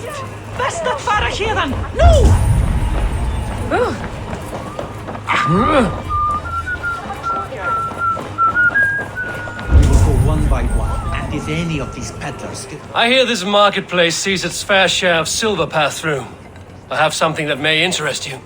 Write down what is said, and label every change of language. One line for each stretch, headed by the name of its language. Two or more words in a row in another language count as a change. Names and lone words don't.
English: Best not
Icelandic: fara héðan! Nú!
English: We will go one by one, and if any of these peddlers get... I hear this marketplace sees its fair share of silver pass through. I have something that may interest you.